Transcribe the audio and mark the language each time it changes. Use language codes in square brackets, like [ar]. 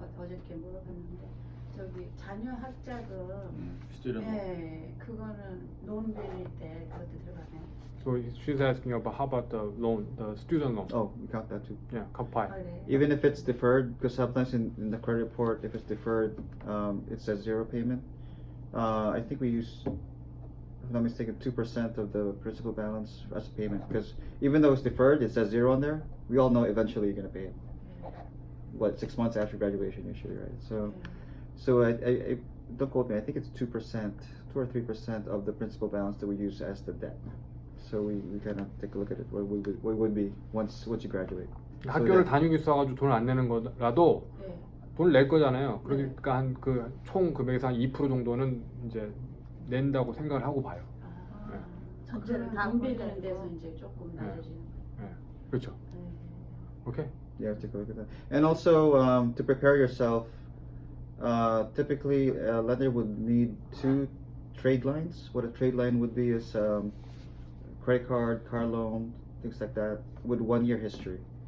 [ko] 어저께 물어봤는데 저기 자녀 학자금 [en] 스튜던트. [ko] 네 그거는 논 빌릴 때 그것도 들어가나요? [en] So she's asking about how about the loan, the student loan? Oh, we count that too. Yeah, kappai. [ko] 아, 네. [en] Even if it's deferred, because sometimes in the credit report, if it's deferred, it says 0 payment. I think we use, if I'm not mistaken, 2% of the principal balance as a payment. Because even though it's deferred, it says 0 on there. We all know eventually you're gonna pay it. What, 6 months after graduation usually, right? So I don't quote me. I think it's 2%, 2 or 3% of the principal balance that we use as the debt. So we kind of take a look at it. What would be once you graduate? [ko] 학교를 다니고 있어가지고 돈을 안 내는 거라도 네. 돈을 낼 거잖아요. 그러니까 한 그 총 금액에서 한 2% 정도는 이제 낸다고 생각을 하고 봐요. 네. 전체를 다 논 빌리는 보내고. 데서 이제 조금 낮아지는 거예요. 네. 그렇죠. 네. [en] 오케이. Yeah, take a look at that. And also, to prepare yourself, typically a lender would need 2 trade lines. What a trade line would be is credit card, car loan, things like that, with 1 year history.